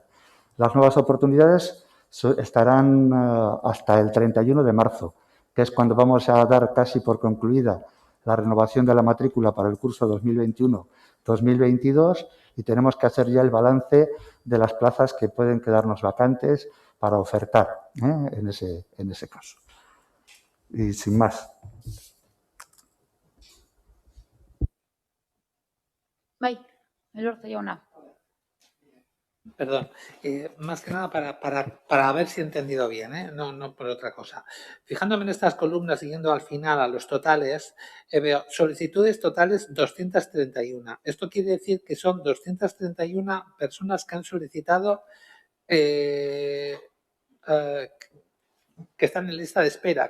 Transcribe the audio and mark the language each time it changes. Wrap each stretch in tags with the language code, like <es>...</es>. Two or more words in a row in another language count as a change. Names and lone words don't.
<es>Las nuevas oportunidades estarán hasta el 31 de marzo, que es cuando vamos a dar casi por concluida la renovación de la matrícula para el curso 2021-2022 y tenemos que hacer ya el balance de las plazas que pueden quedarnos vacantes para ofertar en ese caso. Y sin más.</es> <eu>Bai, Elorza jauna.</eu> <es>Perdón, más que nada para ver si he entendido bien, no por otra cosa. Fijándome en estas columnas, siguiendo al final a los totales, veo solicitudes totales 231. Esto quiere decir que son 231 personas que han solicitado que están en lista de espera.</es>